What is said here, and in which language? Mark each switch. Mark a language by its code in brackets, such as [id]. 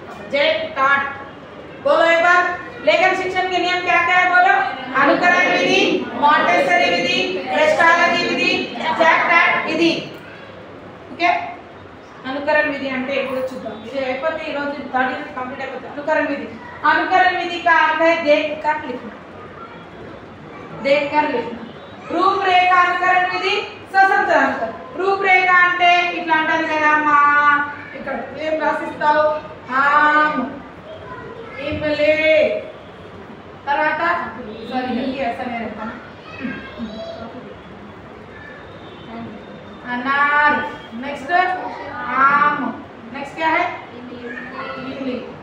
[hi] जैक्टाट बोलो एक बार। लेखन शिक्षण के नियम क्या क्या है बोलो? अनुकरण विधि, मॉन्टेसरी विधि, रेस्टालजी विधि, जैक्टाट विधि। [te] ओके अनुकरण विधि అంటే ఇప్పుడు చూద్దాం। ఇది అయిపోతే ఈ రోజు థర్డ్ యూనిట్ కంప్లీట్ అయిపోతుంది। [hi] अनुकरण विधि, अनुकरण विधि का अर्थ है देख कर लिखना, देख कर लिखना। रूपरेखा अनुकरण विधि, स्वतंत्र अनुकरण। [te] रूपरेखा అంటే ఇట్లా అంటారు కదా అమ్మా, ఇక్కడ ఏం రాసిస్తావు? ఆమ్ ఇమ్లే తర్వాత సారీ [hi] ये ऐसा नहीं रहता ना, अनार। नेक्स्ट आम। नेक्स्ट क्या है? इमली।